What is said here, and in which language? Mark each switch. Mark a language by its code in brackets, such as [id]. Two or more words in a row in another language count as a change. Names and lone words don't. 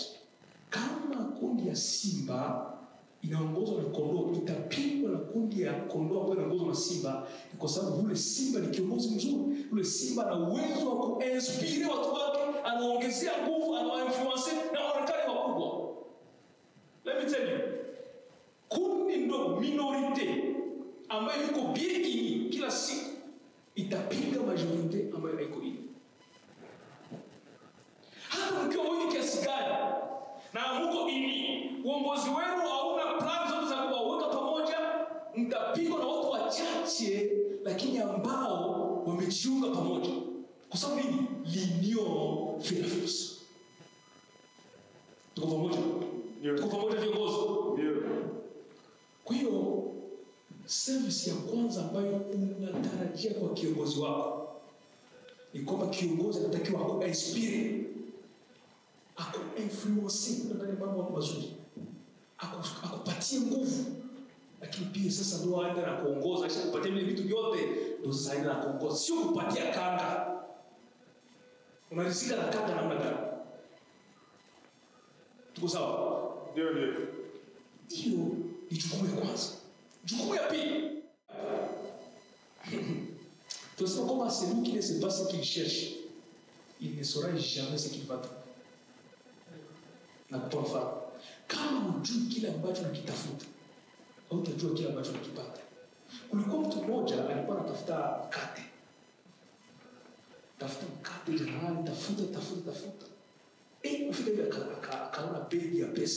[sw] Kama kundi ya simba inaongozwa na kondoo, itapigwa na kundi ya kondoo ambayo inaongozwa na simba, kwa sababu yule simba ni kiongozi mzuri. Yule simba ana uwezo wa kuinspire watu wake, anaongezea nguvu, anawainfluence na waonekane wakubwa. [en] Let me tell you, [sw] kundi ndo minorite ambayo iko bien kila siku itapiga majorite ambayo haiko hii. Hata mkiwa wengi kiasi gani na mko ini, uongozi wenu hauna plan zote za kuwaweka pamoja, mtapigwa na watu wachache lakini ambao wamejiunga pamoja. Kwa sababu nini? [fr] L'union fait la force. [sw] Tuko pamoja? Tuko pamoja viongozi? Ndio. Kwa hiyo service ya kwanza ambayo unatarajia kwa kiongozi wako ni kwamba kiongozi anatakiwa ku-inspire, aku-influence ndani ya mambo mazuri, akupatie nguvu. Lakini pia sasa ndio aende na kuongoza, kisha kupatia vile vitu vyote, ndio sasa aende na kuongoza, sio kupatia kanga. Unarizika na kanga namna gani? Tuko sawa? Ndio. Hiyo ni jukumu ya kwanza. Jukumu ya pili, tunasema kwamba [fr] celui qui ne sait pas ce qu'il cherche, il ne saura jamais ce qu'il va trouver. [sw] Na kutoa mfano, kama hujui kile ambacho unakitafuta, hautajua kile ambacho unakipata. Kulikuwa mtu mmoja alikuwa anatafuta mkate. Tafuta mkate jamani, tafuta. Ufika hivi akaona begi ya pesa.